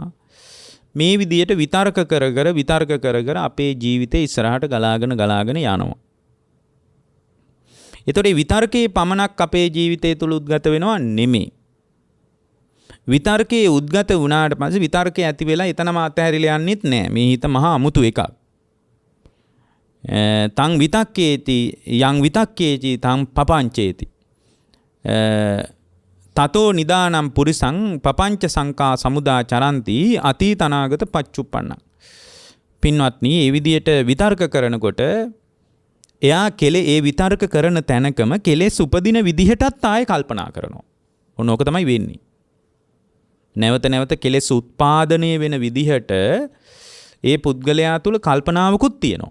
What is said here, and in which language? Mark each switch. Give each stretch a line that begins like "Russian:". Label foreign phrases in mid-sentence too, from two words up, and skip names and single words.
Sinhala: මේ විදියට විතර්ක කර අපේ ජීවිතේ ඉස්සරහට ගලාගෙන යනවා. ඒතකොට මේ විතර්කයේ පමණක් අපේ ජීවිතය තුල උද්ගත වෙනවා නෙමෙයි. විතර්කයේ උද්ගත වුණාට පස්සේ විතර්කයේ ඇති වෙලා එතනම අතහැරිලා යන්නෙත් නෑ. මේ හිත මහා අමුතු එකක්.
Pali: තං විතක්කේති යං විතක්කේති තං පපංචේති තතෝ නිදානම් පුරිසං පපංච සංකා සමුදා චරಂತಿ අතීතනාගත පච්චුප්පන්න.
Sinhala: පින්වත්නි, ඒ විදියට විතර්ක කරනකොට එයා ඒ විතර්ක කරන තැනකම කෙලෙස් උපදින විදිහටත් ආයෙ කල්පනා කරනවා. ඔන්න ඕක තමයි වෙන්නේ. නැවත නැවත කෙලෙස් උත්පාදනය වෙන විදිහට ඒ පුද්ගලයා තුළ කල්පනාවකුත් තියෙනවා.